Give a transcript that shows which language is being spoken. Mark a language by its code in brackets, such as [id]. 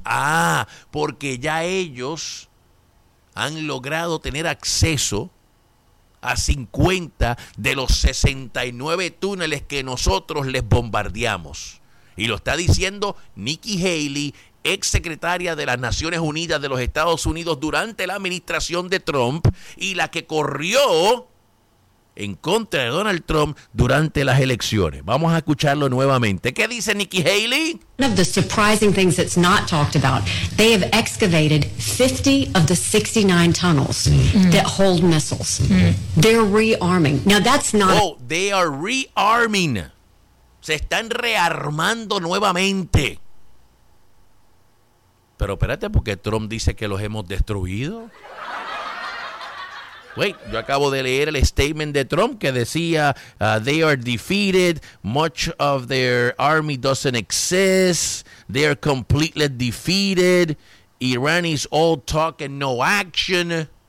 [es] Ah, porque ya ellos han logrado tener acceso a 50 de los 69 túneles que nosotros les bombardeamos. Y lo está diciendo Nikki Haley, ex secretaria de las Naciones Unidas de los Estados Unidos durante la administración de Trump y la que corrió en contra de Donald Trump durante las elecciones. Vamos a escucharlo nuevamente. ¿Qué dice Nikki Haley? [en] One of the surprising things that's not talked about, they have excavated 50 of the 69 tunnels that hold missiles. They're rearming. Now that's not... Oh, they are rearming. [es] Se están rearmando nuevamente. Pero espérate, porque Trump dice que los hemos destruido. [en] Wait, [es] yo acabo de leer el statement de Trump que decía, [en] they are defeated, much of their army doesn't exist, they are completely defeated, Iran is all talk and no action.